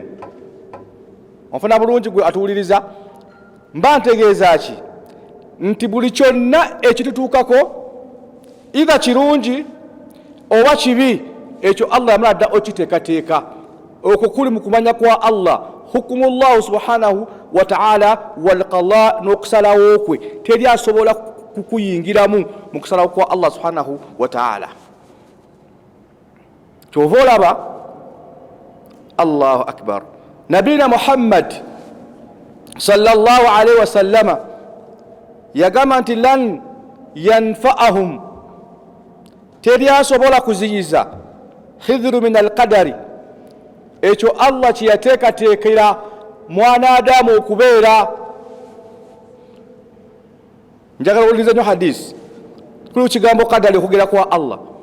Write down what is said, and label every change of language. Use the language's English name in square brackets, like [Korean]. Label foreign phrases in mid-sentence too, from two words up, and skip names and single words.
[Ganda] Onfuna bulungi gwe atuwuliriza, mba ntegeeza ki nti buli kyonna ekitutuukako either kirungi oba kibi ekyo Allah yamala dda okiteekateeka. Okwo kuli mu kumanya kwa Allah. [Arabic] حكم الله سبحانه وتعالى والقضاء [Ganda] n'okusalawo kwe teri asobola kukuyingiramu mu kusalawo kwa [Arabic] الله سبحانه وتعالى. [Ganda] Kyova olaba [Arabic] الله أكبر. [Ganda] Nabina Muhammad [Arabic] صلى الله عليه وسلم [Ganda] yagamba nti [Arabic] لن ينفعهم, [Ganda] teri asobola kuziyiza [Arabic] حذر من القدر, [Ganda] ekyo Allah kyeyateekateekera mwana Adamu okubeera. Njagala owulirize nnyo hadisi kuli kigambo qadari okugera kwa Allah.